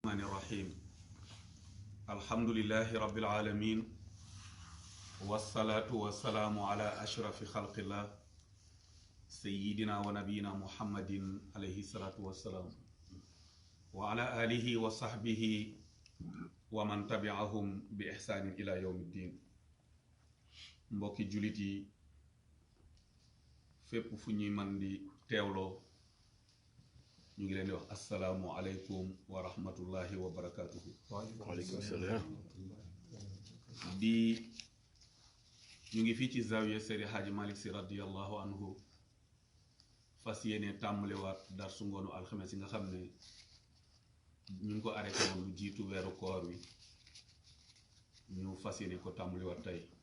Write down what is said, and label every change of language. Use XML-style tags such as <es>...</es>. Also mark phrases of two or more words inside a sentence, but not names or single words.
<ar>الرحمن الرحيم الحمد لله رب العالمين والصلاة والسلام على أشرف خلق الله سيدنا ونبينا محمد عليه الصلاة والسلام وعلى آله وصحبه ومن تبعهم بإحسان إلى يوم الدين</ar> <wo>mbokki julit yi fépp fu ñuy man di teewloo ñu ngi leen di wax</wo> <ar>السلام عليكم ورحمة الله وبركاته. وعليكم السلام.</ar> <wo>ñu ngi fii ci zawiya Seydi Hadji Malick Sy</wo> <ar>رضي الله عنه</ar> <wo>fas yéene tàmbaliwaat darsu ngoonu alxames yi nga xam ne ñu ngi ko arrêté woon lu jiitu weeru koor wi ñu fas yéene ko tàmbaliwaat tey</wo>